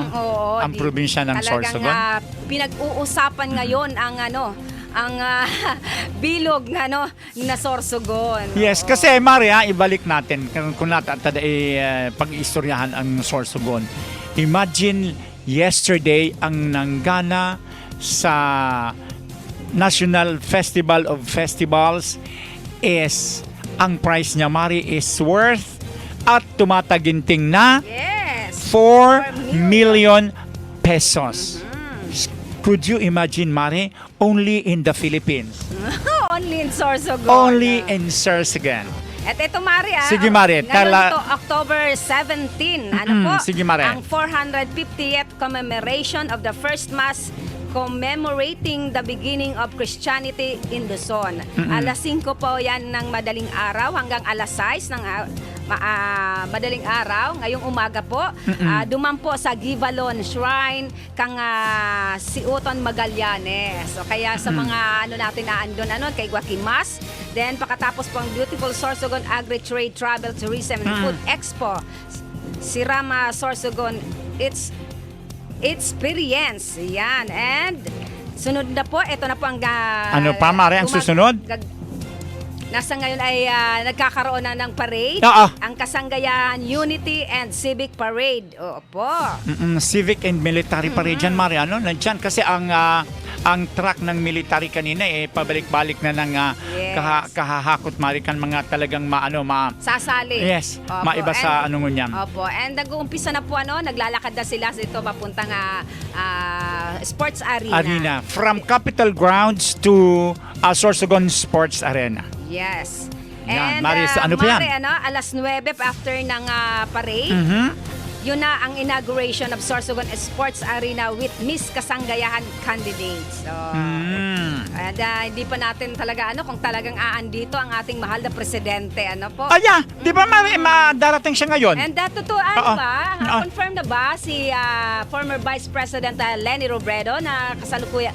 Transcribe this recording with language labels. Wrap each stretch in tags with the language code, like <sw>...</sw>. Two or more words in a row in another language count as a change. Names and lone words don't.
<tl>Oo, Ang probinsya ng talagang, Sorsogon? pinag-uusapan ngayon ang bilog na Sorsogon. Yes, Oo. kasi Mari, ibalik natin kung pag-istoryahan ang Sorsogon. Imagine yesterday ang nanggana sa National Festival of Festivals is ang price niya, Mari,</tl> <en>is worth</en> <tl>at tumataginting na Yes.</tl> <en>4 million pesos. Could you imagine, Mari? Only in the Philippines. Only in Sorsogon. Only in Sorsogon.</en> <tl>At ito, Mari, Sige, Mari. Ngayon to, October 17. Ano po? Sige, Mari.</tl> <en>Ang 450th commemoration of the first mass commemorating the beginning of Christianity in Luzon.</en> <tl>Alas 5 po yan ng madaling araw hanggang alas 6 ng madaling araw.</tl> <bik>Ngayong umaga po, duman po sa Givalon Shrine kang Siuton Magallanes.</bik> <tl>So kaya sa mga natin naandun, kay Guaquimas. Then pakatapos po ang beautiful Sorsogon Agri-Trade Travel Tourism and Food Expo.</tl> <bik>Sirama Sorsogon,</bik> <en>it's experience.</en> <tl>Yan. And sunod na po, ito na po ang Ano pa, Mare, ang susunod? Nasa ngayon ay nagkakaroon na ng parade. Oo. Ang Kasanggayahan Unity and Civic Parade. Opo.</tl> <en>Civic and military</en> <tl>pa rin dyan, Mari. Nandyan kasi ang track ng military kanina pabalik-balik na ng Yes.</tl> <bik>kahahakot, Mari, kan mga talagang</bik> <tl>Sasali. Yes, Opo. maiba sa And-</tl> <bik>ngunyan.</bik> <tl>Opo. And nag-uumpisa na po, naglalakad na sila dito papuntang sports arena.</tl> <en>From Capitol Grounds to Sorsogon Sports Arena. Yes.</en> <tl>Yan, And Mari, sa ano pa yan? Mari, alas 9 after ng parade, yun na ang</tl> <en>inauguration of Sorsogon Sports Arena with Miss Kasanggayahan candidates.</en> <tl>So, and hindi pa natin talaga kung talagang aandito ang ating mahal na presidente, po. Di ba, Mari, darating siya ngayon? And totoo, Oo. Oo. confirm na ba si former Vice President Lenny Robredo na kasalukuyan?</tl>